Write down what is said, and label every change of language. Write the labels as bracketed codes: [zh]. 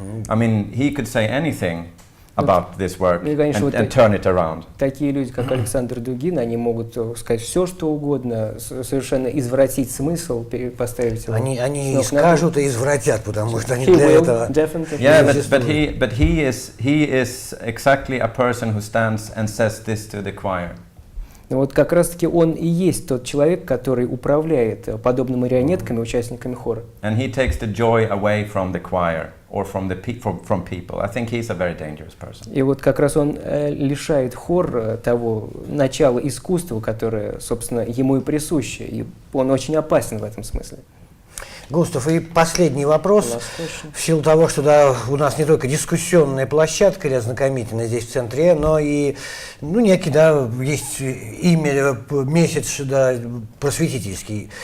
[en] I mean, he could say anything about this work and turn it around. [ru] Такие люди, как Александр Дугин, они могут сказать все, что угодно, совершенно извратить смысл, поставить его. Они и скажут, и извратят, потому что они для этого. [en] Yeah, but he is exactly a person who stands and says this to the choir. [ru] Вот как раз-таки он и есть тот человек, который управляет подобными марионетками, участниками хора. [en] And he takes the joy away from the choir or from people. I think he's a very dangerous person. [ru] И вот как раз он лишает хор того начала искусства, которое, собственно, ему и присуще, и он очень опасен в этом смысле. Густав, и последний вопрос. В силу того, что да, у нас не только дискуссионная площадка или ознакомительная здесь в Центре, но и некий, да, есть имя, месяц, да, просветительский.